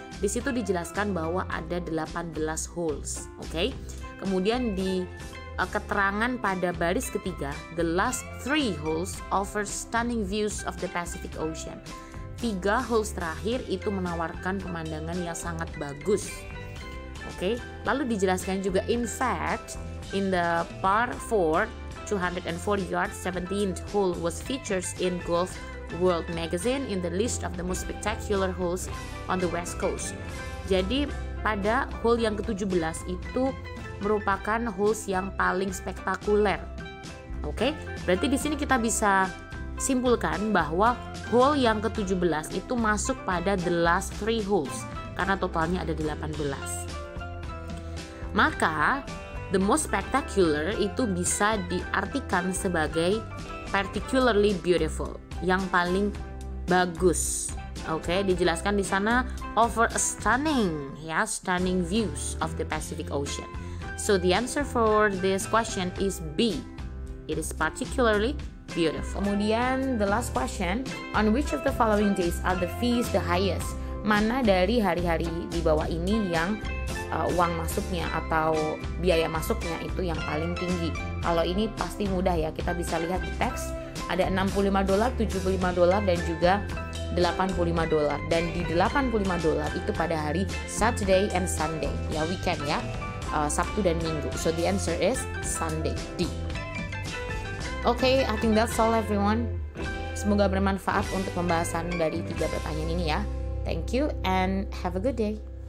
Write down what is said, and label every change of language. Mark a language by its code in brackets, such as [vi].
[id] Di situ dijelaskan bahwa ada 18 holes, oke? Kemudian di keterangan pada baris ketiga, [en] the last 3 holes offer stunning views of the Pacific Ocean. [id] 3 holes terakhir itu menawarkan pemandangan yang sangat bagus. Oke, lalu dijelaskan juga [en] in fact in the par 4 240 yards 17th hole was featured in Golf World Magazine in the list of the most spectacular holes on the West Coast. [id] Jadi pada hole yang ke-17 itu merupakan holes yang paling spektakuler. Oke, berarti di sini kita bisa simpulkan bahwa hole yang ke-17 itu masuk pada [en] the last 3 holes [id] karena totalnya ada 18. Maka [en] the most spectacular [id] itu bisa diartikan sebagai [en] particularly beautiful, [id] yang paling bagus. Oke, dijelaskan di sana [en] offer a stunning views of the Pacific Ocean. So the answer for this question is B. It is particularly beautiful. Kemudian the last question, on which of the following days are the fees the highest? [id] Mana dari hari-hari di bawah ini yang uang masuknya atau biaya masuknya itu yang paling tinggi? Kalau ini pasti mudah ya, kita bisa lihat di teks ada $65, $75 dan juga $85. Dan di $85 itu pada hari [en] Saturday and Sunday, [id] ya weekend ya, Sabtu dan Minggu. [en] So the answer is Sunday, D. Okay, I think that's all everyone. [id] Semoga bermanfaat untuk pembahasan dari 3 pertanyaan ini ya. [en] Thank you and have a good day.